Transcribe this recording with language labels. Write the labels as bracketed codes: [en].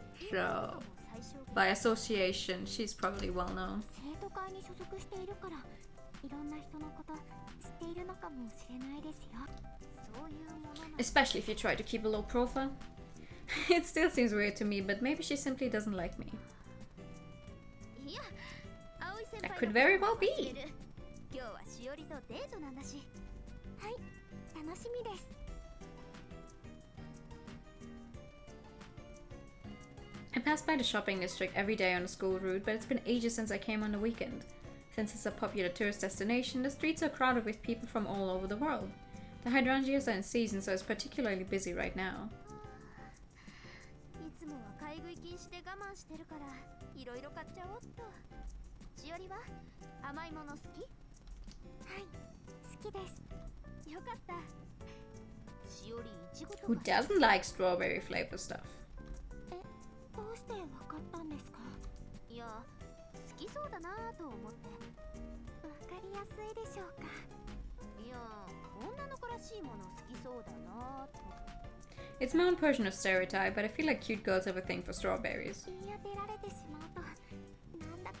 [en] So, by association, she's probably well known. [ja] 生徒会に所属しているから、いろんな人のこと知っているのかもしれないですよ。そういうものな。 [en] Especially if you try to keep a low profile. It still seems weird to me, but maybe she simply doesn't like me. [ja] いや、葵先輩 [en] That could very well be. [ja] 今日はしおりとデートなんだし。はい、楽しみです。 [en] I pass by the shopping district every day on the school route, but it's been ages since I came on the weekend. Since it's a popular tourist destination, the streets are crowded with people from all over the world. The hydrangeas are in season, so it's particularly busy right now. [ja] いつもは買い食い禁止で我慢してるから、いろいろ買っちゃおうっと。しおりは甘いもの好き？はい、好きです。よかった。しおりいちごとか。 [en] Who doesn't like strawberry flavor stuff? [ja] え、どうしてわかったんですか？いや、好きそうだなぁと思って。わかりやすいでしょうか。いや、女の子らしいもの好きそうだなぁと。 [en] It's my own version of stereotype, but I feel like cute girls have a thing for strawberries. [ja] 言い当てられてしまうと、なんだか。